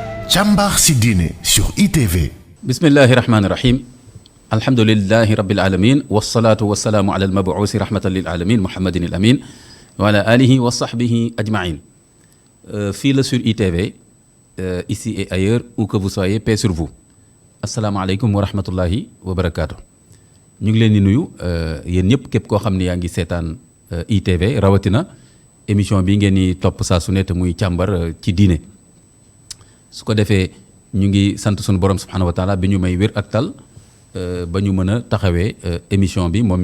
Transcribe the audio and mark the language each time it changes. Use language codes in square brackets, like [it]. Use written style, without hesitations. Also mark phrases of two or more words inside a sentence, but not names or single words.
[wo] Càmbar si diine sur ITV. [ar] بسم الله الرحمن الرحيم. الحمد لله رب العالمين والصلاة والسلام على المبعوث رحمة للعالمين محمد الأمين وعلى آله وصحبه أجمعين. [wo] Fii la [fr] sur ITV, ici et ailleurs, où que vous soyez, paix sur vous. [ar] السلام عليكم ورحمة الله وبركاته. [wo] ñu ngi leen di nuyu yéen ñëpp képp koo xam ne yaa ngi seetaan ITV rawatina émission bi ngeen di topp saa su ne te muy càmbar ci diine su ko defee ñu ngi sant sunu borom [ar] سبحانه وتعالى [wo] bi ñu may wér ak tal ba ñu mën a taxawee émission bi moom mi